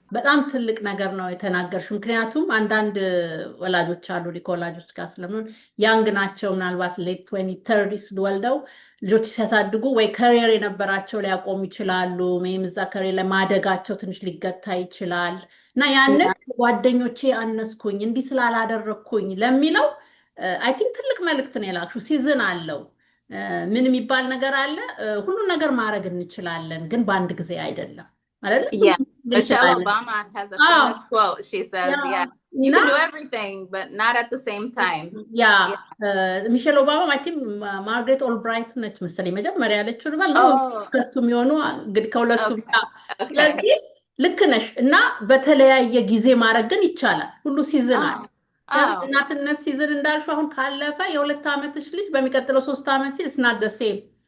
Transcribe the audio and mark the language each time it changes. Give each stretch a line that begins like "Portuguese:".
Amharic: በጣም ትልቅ ነገር ነው የተናገርሽው። ምክንያቱም አንዳንድ ወላጆች አሉ ከወላጆች ጋር ስለምን ያንግ ናቸው፣ ምናልባት ሌት 2030 ወልደው ልጆች ሲያሳድጉ ወይ ከሪየር የነበራቸው ሊያቆሙ ይችላሉ፣ ወይም እዛ ከሪየር ላይ ማደጋቸው ትንሽ ሊገታ ይችላል እና ያንን ጓደኞቼ አነስኩኝ እንዲህ ስላላደረኩኝ ለሚለው
English: አይ ቲንክ
Amharic: ትልቅ መልእክት ነው የላክሽው። ሲዝን አለው። ምን የሚባል ነገር አለ? ሁሉ ነገር ማድረግ እንችላለን፣ ግን በአንድ ጊዜ አይደለም አይደል?
English: Yes, Michelle Obama has a famous quote. She says, yeah, you can do everything, but not at the same time. Yeah.
Amharic: Michelle Obama,
English: I think
Amharic: Margaret Albright ነች መሰለኝ መጀመሪያ ያለችው ነው። ሁለቱም የሆኑ እንግዲህ ከሁለቱም ስለዚህ ልክ ነሽ እና በተለያየ ጊዜ ማድረግ ግን ይቻላል። ሁሉ ሲዝን አለ። እናትነት ሲዝን እንዳልሽው አሁን ካለፈ የ2 ዓመትሽ ልጅ በሚቀጥለው 3 ዓመት ሲል
English: it's not the same.